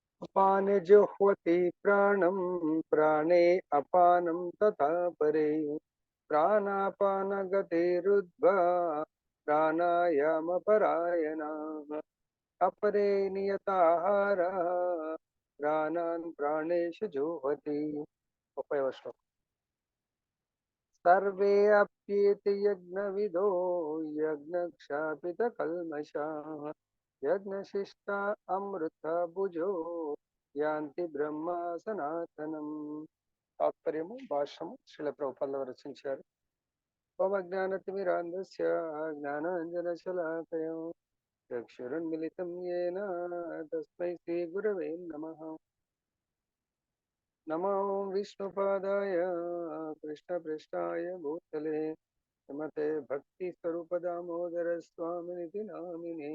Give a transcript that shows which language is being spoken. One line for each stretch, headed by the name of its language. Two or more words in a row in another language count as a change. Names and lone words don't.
Sanskrit: अपाने जुह्वति प्राणं प्राणे अपानं तथा परे प्राणापानगतिरुद्ध्वा प्राणायामपरायणाः अपरे नियताहारः प्राणान् प्राणेषु जुह्वति।
Telugu: 30వ శ్లోకం.
Sanskrit: सर्वे अप्येति यज्ञविदो यज्ञक्षापितकल्मषाः यज्ञशिष्टा अमृतभुजो యాంతి బ్రహ్మ సనాతనం.
Telugu: తాత్పర్యము భాష్యము శ్రీల ప్రభుపాదుల వారు రచించారు.
Sanskrit: ఓమజ్ఞానతిమిరాంధస్య జ్ఞానాంజనశలాకయం చక్షురున్మిలితం యేన తస్మై శ్రీ గురవే నమః. నమో విష్ణుపాదాయ కృష్ణపృష్ఠాయ భూతలే శ్రీమతే భక్తి స్వరూప దామోదర స్వామినితి నామినే.